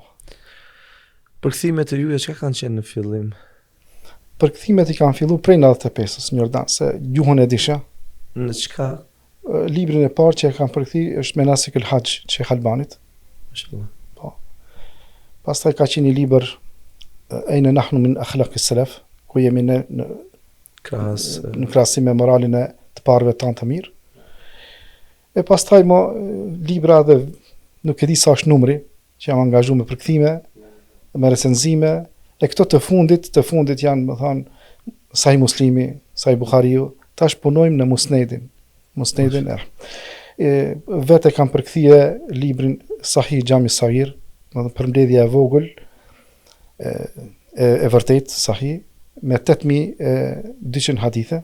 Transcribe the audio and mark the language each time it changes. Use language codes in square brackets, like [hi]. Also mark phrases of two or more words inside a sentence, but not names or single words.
[sq] Përkthimet e juaja çka kanë qenë në fillim? Përkthimet i kanë fillu prej 95-s në Jordan, se gjuhën e disha. Në çka? Librin e parë që e kam përkthi është Menasik el-Hajj që Albanit. Mashallah. Po. Pastaj ka qenë një libër Aina nahnu min akhlaq as-salaf, ku jemi në krahasim me moralin e të parëve tanë të mirë. E pastaj libra dhe nuk e di sa është numri që jam angazhuar me përkthime, me recenzime, e këto të fundit janë, më thonë, Sahih Muslimi, Sahih Buhariu, tash punojmë në Musnedin vetë kam përkthie librin Sahih Jami Sahir, më thonë përmbledhja e vogël e vërtet Sahih me 8200 hadithe.